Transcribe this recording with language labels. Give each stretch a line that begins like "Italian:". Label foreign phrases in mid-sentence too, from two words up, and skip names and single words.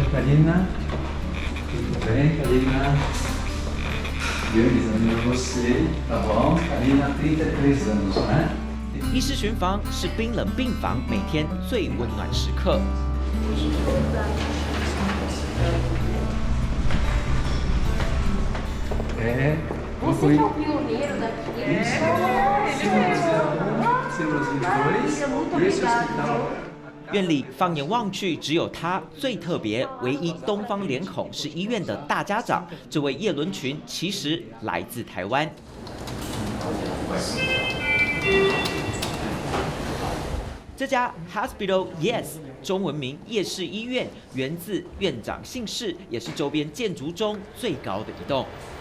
Portuguese: Karina. Tudo bem, Karina? Feliz ano de você, tá bom? Karina, 33 anos, né?
Chinese: 医师巡房是冰冷病房每天最温暖时刻。
Portuguese: Você que é o pioneiro daqui. Muito obrigada.
Chinese: 院里放眼望去，只有他最特别，唯一东方脸孔是医院的大家长。这位叶伦群其实来自台湾。这家 Hospital Yes 中文名夜市医院，源自院长姓氏，也是周边建筑中最高的一栋。